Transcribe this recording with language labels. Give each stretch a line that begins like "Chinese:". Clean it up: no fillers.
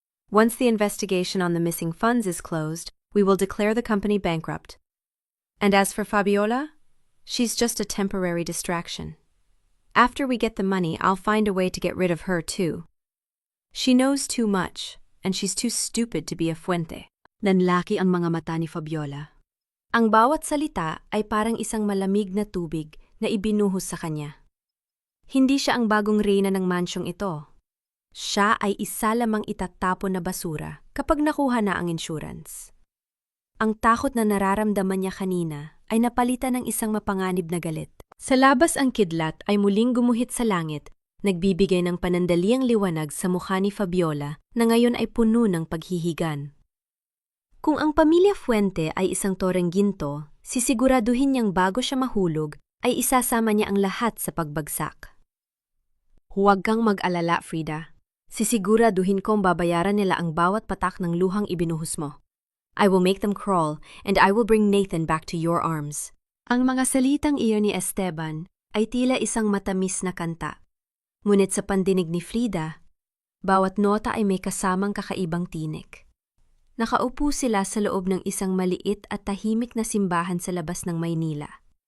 English: Once the investigation on the missing funds is closed, we will declare the company bankrupt. And as for Fabiola, she's just a temporary distraction. After we get the money, I'll find a way to get rid of her too. She knows too much, and she's too stupid to be a fuente.
Filipino: Nanlaki ang mga mata ni Fabiola. Ang bawat salita ay parang isang malamig na tubig na ibinuhos sa kanya. Hindi siya ang bagong reyna ng mansyong ito. Siya ay isa lamang itatapon na basura kapag nakuha na ang insurance. Ang takot na nararamdaman niya kanina ay napalitan ng isang mapanganib na galit. Sa labas ang kidlat ay muling gumuhit sa langit, nagbibigay ng panandaliang liwanag sa mukha ni Fabiola na ngayon ay puno ng paghihigan. Kung ang pamilya Fuente ay isang toreng ginto, sisiguraduhin niyang bago siya mahulog ay isasama niya ang lahat sa pagbagsak. Huwag kang mag-alala, Frida. Sisiguraduhin kong babayaran nila ang bawat patak ng luhang ibinuhos mo.
English: I will make them crawl, and I will bring Nathan back to your arms.
Filipino: Ang mga salitang iyon ni Esteban ay tila isang matamis na kanta. Ngunit sa pandinig ni Frida, bawat nota ay may kasamang kakaibang tinik. Nakaupo sila sa loob ng isang maliit at tahimik na simbahan sa labas ng Maynila.